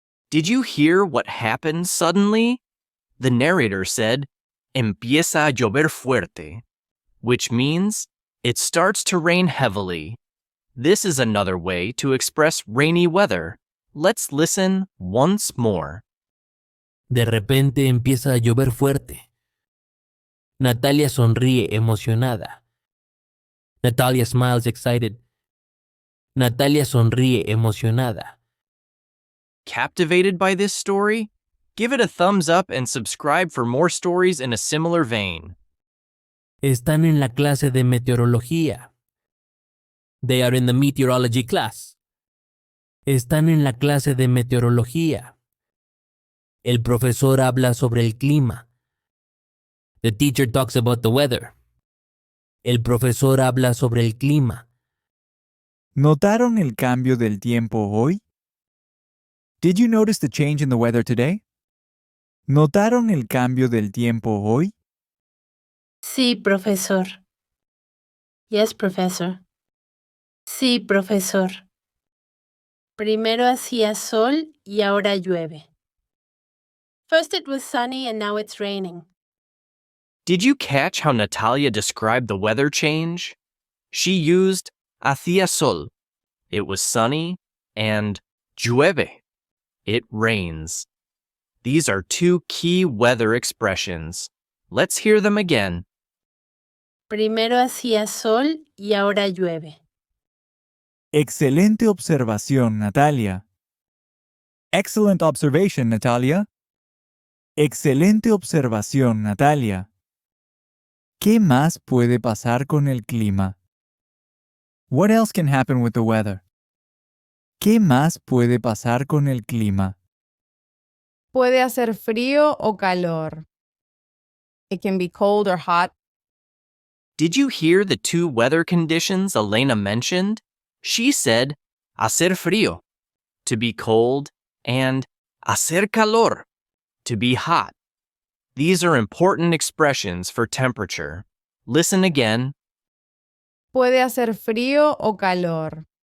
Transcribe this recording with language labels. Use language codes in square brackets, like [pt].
[en] Did you hear what happened suddenly? The narrator said, [es] Empieza a llover fuerte, [en] which means it starts to rain heavily. This is another way to express rainy weather. Let's listen once more. [es] De repente empieza a llover fuerte. Natalia sonríe emocionada. [en] Natalia smiles excited. [es] Natalia sonríe emocionada. [en] Captivated by this story? Give it a thumbs up and subscribe for more stories in a similar vein. [es] Están en la clase de meteorología. [en] They are in the meteorology class. [es] Están en la clase de meteorología. El profesor habla sobre el clima. [en] The teacher talks about the weather. [es] El profesor habla sobre el clima. ¿Notaron el cambio del tiempo hoy? [en] Did you notice the change in the weather today? [es] ¿Notaron el cambio del tiempo hoy? Sí, profesor. [en] Yes, professor. [es] Sí, profesor. Primero hacía sol y ahora llueve. [en] First it was sunny and now it's raining. Did you catch how Natalia described the weather change? She used [es] hacía sol. [en] It was sunny, and llueve. It rains. These are two key weather expressions. Let's hear them again. [es] Primero hacía sol y ahora llueve. Excelente observación, Natalia. [en] Excellent observation, Natalia. [es] Excelente observación, Natalia. ¿Qué más puede pasar con el clima? [en] What else can happen with the weather? [es] ¿Qué más puede pasar con el clima? Puede hacer frío o calor. [en] It can be cold or hot. Did you hear the two weather conditions Elena mentioned? She said, [es] hacer frío, [en] to be cold, and [es] hacer calor, [en] to be hot. These are important expressions for temperature. Listen again. [es] Puede hacer frío o calor.